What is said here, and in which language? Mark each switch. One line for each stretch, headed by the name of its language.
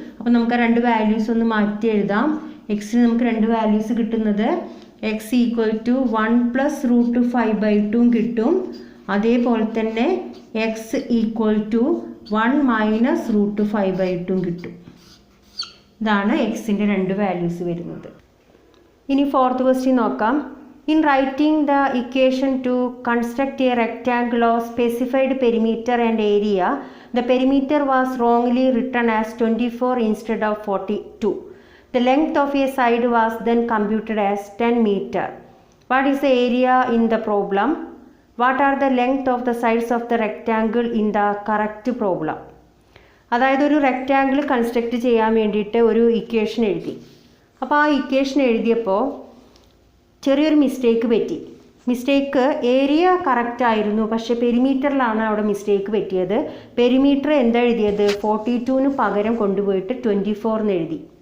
Malayalam: അപ്പോൾ നമുക്ക് ആ രണ്ട് വാല്യൂസ് ഒന്ന് മാറ്റി എഴുതാം. എക്സിന് നമുക്ക് രണ്ട് വാല്യൂസ് കിട്ടുന്നത് x = 1 + √5/2 കിട്ടും. അതേപോലെ തന്നെ x = 1 - √5/2 കിട്ടും. ഇതാണ് എക്സിൻ്റെ രണ്ട് വാല്യൂസ് വരുന്നത്. ഇനി ഫോർത്ത് ക്വസ്റ്റ്യൻ നോക്കാം.
English: In writing the equation to construct a rectangle of specified perimeter and area, the perimeter was wrongly written as 24 instead of 42. The length of a side was then computed as 10 meter. What is the area in the problem? What are the length of the sides of the rectangle in the correct problem?
Malayalam: അതായത് ഒരു rectangle construct ചെയ്യാൻ വേണ്ടിയിട്ട് ഒരു equation എഴുതി. അപ്പോൾ ആ equation എഴുതിയപ്പോൾ ചെറിയൊരു മിസ്റ്റേക്ക് പറ്റി. മിസ്റ്റേക്ക് ഏരിയ കറക്റ്റ് ആയിരുന്നു, പക്ഷേ പെരിമീറ്ററിലാണ് അവിടെ മിസ്റ്റേക്ക് പറ്റിയത്. പെരിമീറ്റർ എന്താ എഴുതിയത്? 42ന് പകരം കൊണ്ടുപോയിട്ട് 24 എന്ന് എഴുതി.